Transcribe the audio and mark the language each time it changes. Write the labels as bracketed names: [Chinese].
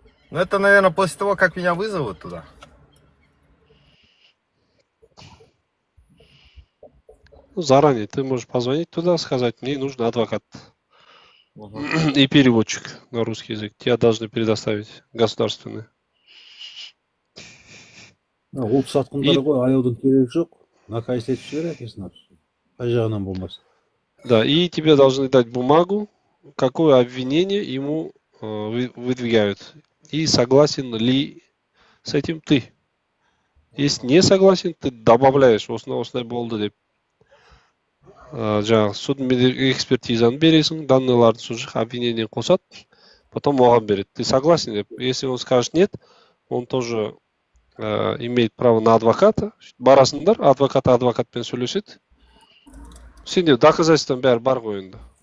[Russian] Ну, это, наверное, после того, как меня вызовут туда. Ну, заранее ты можешь позвонить туда, сказать, мне нужен адвокат. и переводчик на русский язык. Тебя должны предоставить государственные. [Kazakh] Ұлт сатқындары ғой, аяудың керегі жоқ. Накайсы етіп жібер әкесін ап. Қай жағынан болмасын. [Russian] Да, и тебе должны дать бумагу, какое обвинение ему выдвигают. И согласен ли с этим ты. Если не согласен, ты добавляешь осындай болды деп. [Kazakh] Жаңағы суд экспертизаны бересің, данныйларды сол жақ обвинение қосады, потом оған береді. [Russian] Ты согласен деп. Если он скажет нет, он тоже имеет право на адвоката. [Kazakh] Барасыңдар, адвокатпен сөйлеседі. Сенде доказательством бәрі бар ғой енді.